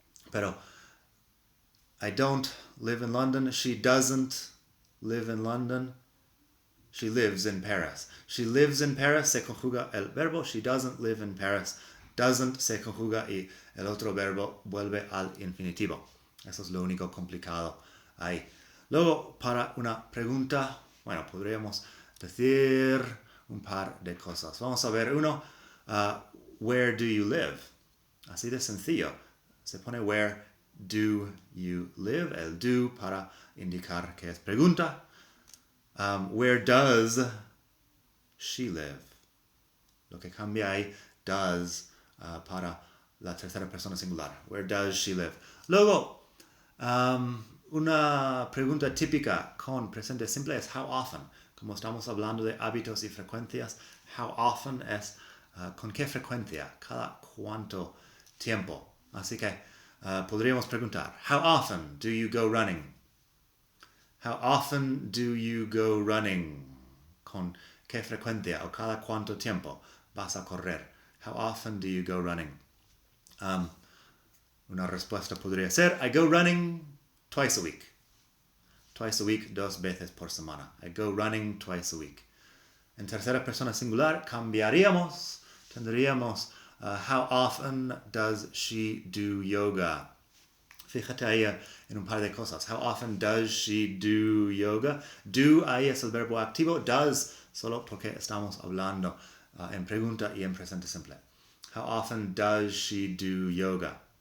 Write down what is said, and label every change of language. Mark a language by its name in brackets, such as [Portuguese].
[Spanish] Pero [English] I don't live in London, she doesn't live in London, she lives in Paris. She lives in Paris, [Spanish] se conjuga el verbo, [English] she doesn't live in Paris. [Spanish] Doesn't se conjuga y el otro verbo vuelve al infinitivo. Eso es lo único complicado ahí. Luego, para una pregunta, bueno, podríamos decir un par de cosas. Vamos a ver uno. [English] Where do you live? [Spanish] Así de sencillo. Se pone [English] where do you live? [Spanish] El do para indicar que es pregunta. [English] Where does she live? [Spanish] Lo que cambia ahí, does, para la tercera persona singular. Where does she live? Luego, una pregunta típica con presente simple es how often. Como estamos hablando de hábitos y frecuencias, how often es con qué frecuencia, cada cuánto tiempo. Así que podríamos preguntar, [English] how often do you go running? How often do you go running? [Spanish] ¿Con qué frecuencia o cada cuánto tiempo vas a correr? [English] How often do you go running? [Spanish] Una respuesta podría ser, [English] I go running twice a week. Twice a week, [Spanish] 2 veces por semana. [English] I go running twice a week. [Spanish] En tercera persona singular tendríamos, [English] how often does she do yoga? [Spanish] Fíjate ahí en un par de cosas. [English] How often does she do yoga? [Spanish] Do ahí es el verbo activo. Does solo porque estamos hablando en pregunta y en presente simple. [English] How often does she do yoga?